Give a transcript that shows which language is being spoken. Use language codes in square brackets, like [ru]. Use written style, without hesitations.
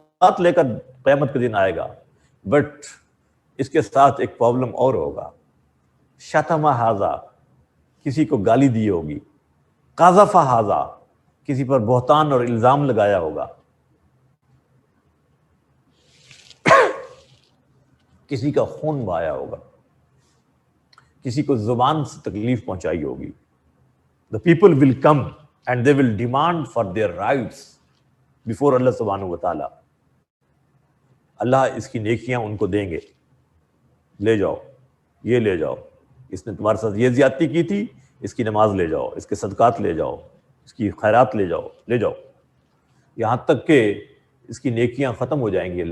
[ur] صدقات لے کر قیامت کے دن آئے گا، بٹ اس کے ساتھ ایک پرابلم اور ہوگا، [ar] شتم ھذا، [ur] کسی کو گالی دی ہوگی، [ar] قذف ھذا، [ur] کسی پر بہتان اور الزام لگایا ہوگا، کسی کا خون بہایا ہوگا، کسی کو زبان سے تکلیف پہنچائی ہوگی. [en] The people will come and they will demand for their rights before Allah سبحانہ و تعالی. [ur] اللہ اس کی نیکیاں ان کو دیں گے، لے جاؤ، یہ لے جاؤ، اس نے تمہارے ساتھ یہ زیادتی کی تھی، اس کی نماز لے جاؤ، اس کے صدقات لے جاؤ، اس کی خیرات لے جاؤ، لے جاؤ، یہاں تک کہ اس کی نیکیاں ختم ہو جائیں گی.